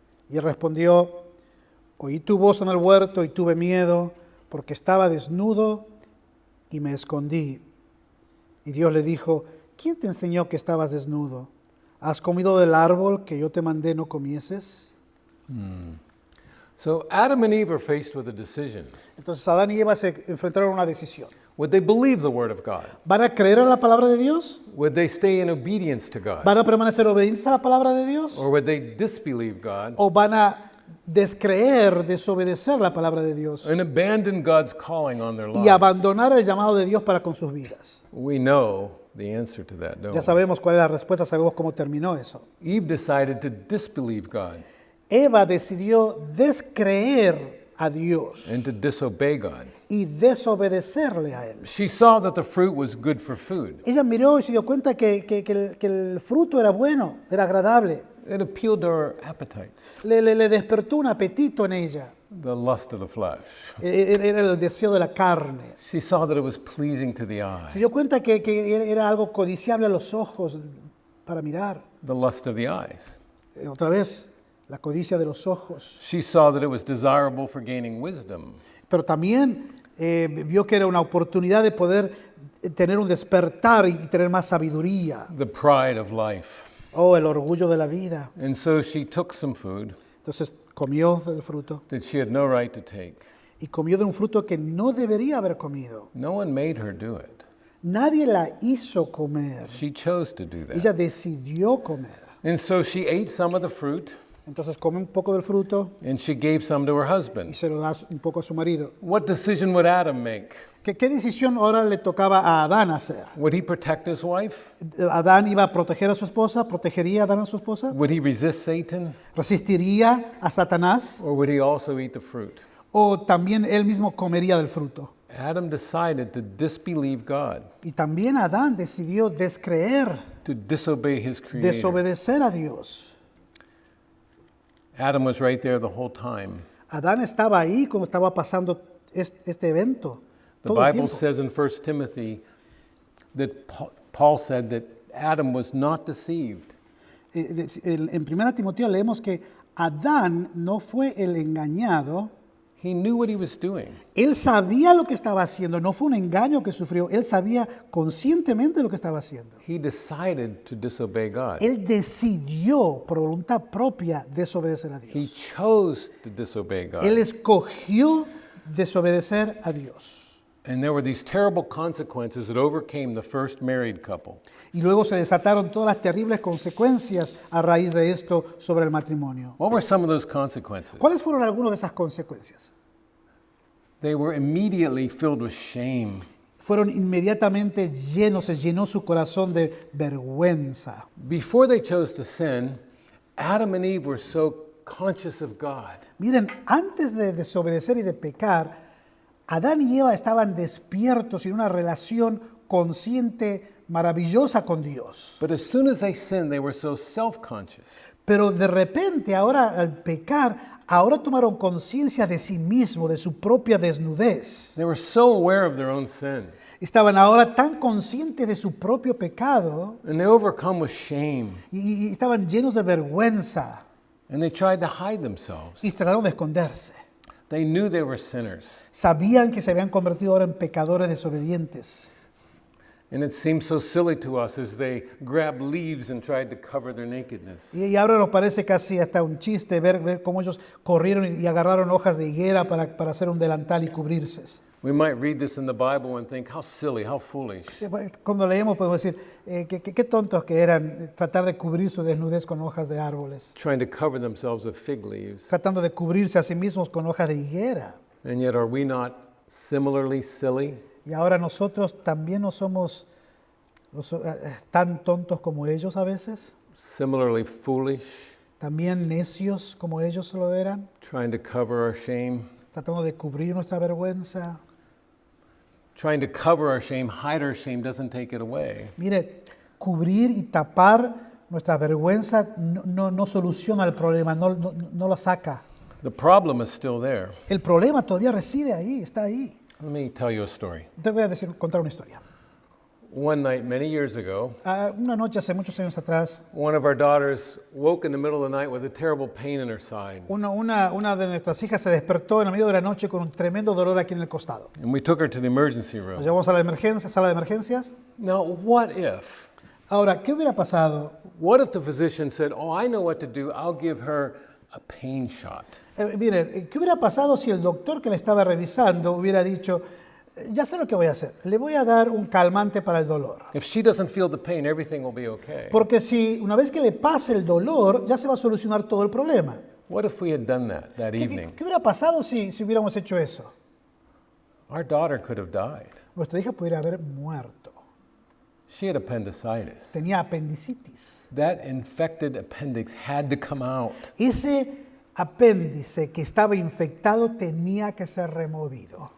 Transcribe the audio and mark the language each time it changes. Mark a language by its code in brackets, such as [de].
[es] Y él respondió: oí tu voz en el huerto y tuve miedo, porque estaba desnudo y me escondí. Y Dios le dijo: ¿quién te enseñó que estabas desnudo? ¿Has comido del árbol que yo te mandé no comieses? [en] So Adam and Eve are faced with a decision. [es] Entonces Adán y Eva se enfrentaron a una decisión. [en] Would they believe the word of God? [es] ¿Van a creer en la palabra de Dios? [en] Would they stay in obedience to God? [es] ¿Van a permanecer obedientes a la palabra de Dios? [en] Or would they disbelieve God [es] ¿O van a descreer, desobedecer la palabra de Dios [en] and abandon God's calling on their [es] y [en] lives? [es] abandonar el llamado de Dios para con sus vidas? [en] We know the answer to that, don't [es] Ya [en] we? [es] sabemos cuál es la respuesta, sabemos cómo terminó eso. [en] Eve decided to disbelieve God. [es] Eva decidió descreer a Dios [en] and to disobey God. [es] y desobedecerle a Él. [en] She saw that the fruit was good for food. [es] Ella miró y se dio cuenta que el fruto era bueno, era agradable. [en] It appealed to her appetites, [es] Le despertó un apetito en ella. [en] the lust of the flesh. [es] Era el deseo de la carne. [en] She saw that it was pleasing to the [es] Se [en] eye, [es] dio cuenta que era algo codiciable a los ojos para mirar. [en] the lust of the eyes. [es] Otra vez, la codicia de los ojos. [en] She saw that it was desirable for gaining wisdom. [es] Pero también vio que era una oportunidad de poder tener un despertar y tener más sabiduría. [en] The pride of life. [es] Oh, el orgullo de la vida. [en] And so she took some food [es] Entonces comió del fruto [en] that she had no right to take. [es] y comió de un fruto que no debería haber comido. [en] No one made her do it. [es] Nadie la hizo comer. [en] She chose to do that. [es] Ella decidió comer. [en] And so she ate some of the fruit [es] Entonces come un poco del fruto [en] and she gave some to her [es] y [en] husband. [es] se lo da un poco a su marido. [en] What decision would Adam make? [es] ¿Qué decisión ahora le tocaba a Adán hacer? [en] Would he protect his wife? [es] ¿Adán iba a proteger a su esposa? ¿Protegería a Adán a su esposa? [en] Would he resist Satan? [es] ¿Resistiría a Satanás? [en] Or would he also eat the fruit? [es] ¿O también él mismo comería del fruto? [en] Adam decided to disbelieve God, [es] Y también Adán decidió descreer, [en] to disobey his creator. [es] desobedecer a Dios. [en] Adam was right there the whole time. [es] Adán estaba ahí cuando estaba pasando este evento. [en] The [es] todo el [en] Bible [es] tiempo. [en] says in 1 Timothy that Paul said that Adam was not deceived. [es] En 1 Timoteo leemos que Adán no fue el engañado. [en] He knew what he was doing. [es] Él sabía lo que estaba haciendo, no fue un engaño que sufrió, él sabía conscientemente lo que estaba haciendo. [en] He decided to disobey God. [es] Él decidió por voluntad propia desobedecer a [en] He [es] Dios. [en] chose to disobey God. [es] Él escogió desobedecer a Dios. [en] And there were these terrible consequences that overcame the first married couple. [es] Y luego se desataron todas las terribles consecuencias a raíz de esto sobre el matrimonio. [en] What were some of those consequences? [es] ¿Cuáles fueron algunas de esas consecuencias? [en] They were immediately filled with shame. [es] Fueron inmediatamente llenos, se llenó su corazón de vergüenza. [en] Before they chose to sin, Adam and Eve were so conscious of God. [es] Miren, antes de desobedecer y de pecar, Adán y Eva estaban despiertos y en una relación consciente maravillosa con Dios. [en] But as soon as they sinned, they were so self-conscious. [es] Pero de repente, ahora al pecar, ahora tomaron conciencia de sí mismos, de su propia desnudez. [en] They were so aware of their own sin. [es] Estaban ahora tan conscientes de su propio pecado [en] And they overcome with shame. [es] y estaban llenos de vergüenza [en] And they tried to hide themselves. [es] y trataron de esconderse. [en] They knew they were sinners. [es] Sabían que se habían convertido ahora en pecadores desobedientes. [en] And it seems so silly to us as they grabbed leaves and tried to cover their nakedness. [es] Y ahora nos parece casi hasta un chiste ver cómo ellos corrieron y agarraron hojas de higuera para hacer un delantal y cubrirse. [en] We might read this in the Bible and think, how silly, how foolish. [es] Cuando leemos podemos decir, qué tontos que eran tratar de cubrir su desnudez con hojas de árboles, [en] Trying to cover themselves with fig leaves. [es] tratando de cubrirse a sí mismos con hojas de higuera. [en] And yet, are we not similarly silly? [es] Y ahora nosotros también no somos tan tontos como ellos a veces, [en] Similarly foolish? [es] también necios como ellos lo eran, [en] Trying to cover our shame? [es] tratando de cubrir nuestra vergüenza. [en] Trying to cover our shame, hide our shame, doesn't take it away. [es] Mire, cubrir y tapar nuestra vergüenza no soluciona el problema, no lo saca. [en] The problem is still there. [es] El problema todavía reside ahí, está ahí. [en] Let me tell you a story. [es] Te voy a contar una historia. [en] One night, many years ago, [es] Una noche hace muchos años atrás, [en] one of our daughters woke in the middle of the night with a terrible pain in her side. [es] una de nuestras hijas se despertó en el medio de la noche con un tremendo dolor aquí en el costado. [en] And we took her to the emergency [es] Nos [en] room. [es] llevamos a la sala de emergencias. [en] Now, what if? [es] Ahora, ¿qué hubiera pasado? [en] What if the physician said, oh, I know what to do. I'll give her a pain shot. [es] Miren, ¿qué hubiera pasado si el doctor que le estaba revisando hubiera dicho, ya sé lo que voy a hacer, le voy a dar un calmante para el dolor? [en] If she doesn't feel the pain, everything will be okay. [es] Porque si una vez que le pase el dolor, ya se va a solucionar todo el problema. [en] What if we had done that evening? [es] ¿Qué hubiera pasado si hubiéramos hecho eso? [en] Our daughter could have died. [es] Nuestra hija pudiera haber muerto. [en] She had appendicitis. [es] Tenía apendicitis. [en] That infected appendix had to come out. [es] Ese apéndice que estaba infectado tenía que ser removido.